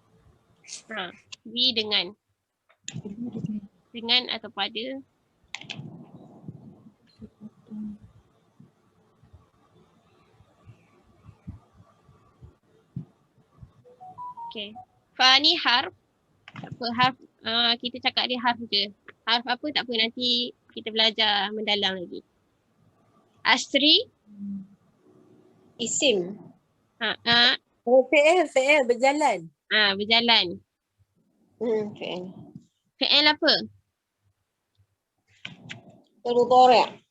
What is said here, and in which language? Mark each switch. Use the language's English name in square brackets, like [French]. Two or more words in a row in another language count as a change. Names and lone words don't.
[Malay] Bi dengan. Dengan atau pada. Sepotong. Okay. Fa ni harf. Apa harf? Kita cakap dia harf je. Harf apa tak apa, nanti kita belajar mendalam lagi. Asri. Isim. Fi'il berjalan. Berjalan. Fi'il. Fi'il apa? Mudhari'.